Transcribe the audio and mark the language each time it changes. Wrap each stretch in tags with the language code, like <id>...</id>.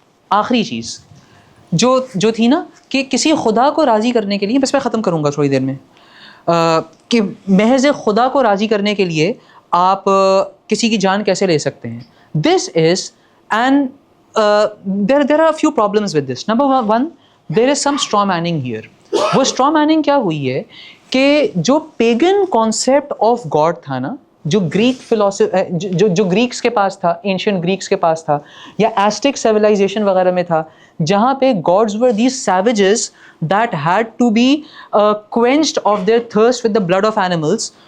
<ur>آخری چیز جو تھی نا کہ کسی خدا کو راضی کرنے کے لیے, بس میں ختم کروں گا تھوڑی دیر میں, کہ محض خدا کو راضی کرنے کے لیے آپ کسی کی جان کیسے لے سکتے ہیں.</ur> <en>This is and there are a few problems with this. Number one, there is some straw manning here.</en> <ur>وہ straw manning کیا ہوئی ہے کہ جو پیگن کانسیپٹ آف گاڈ تھا نا, جو گریک فلاسفی, جو گریکس کے پاس تھا, اینشینٹ گریکس کے پاس تھا, یا ایسٹک سیویلائزیشن وغیرہ میں تھا, جہاں پہ</ur> <en>Gods were these savages that had to be quenched of their thirst with the blood of animals.</en>